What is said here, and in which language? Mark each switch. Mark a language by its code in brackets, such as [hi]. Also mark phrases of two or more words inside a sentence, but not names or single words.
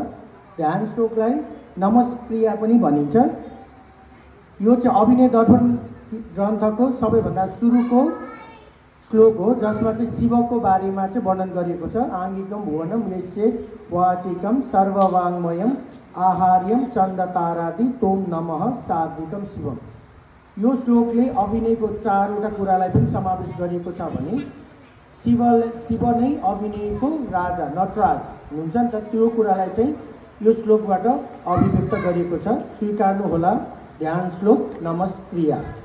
[ne] ध्यान श्लोकलाई नमस्क्रिया पनि भनिन्छ। यो चाहिँ अभिनय दर्पण ग्रन्थको सबैभन्दा सुरुको श्लोक हो, जसमा चाहिँ शिवको बारेमा चाहिँ वर्णन गरिएको छ। [sa] आङ्गिकम भुवनम यस्य वाचिकम सर्ववाङ्मयम आहार्यम चन्द्रतारादि तोम नमः सात्विकम शिवम। [ne] यो श्लोकले अभिनयको चारवटा कुरालाई पनि समावेश गरिएको छ भने शिव नै अभिनयको राजा नटराज हुनुहुन्छ नि त, त्यो कुरालाई चाहिँ यो श्लोकबाट अभिव्यक्त गरिएको छ। स्वीकार्नुहोला ध्यान श्लोक नमस्क्रिया।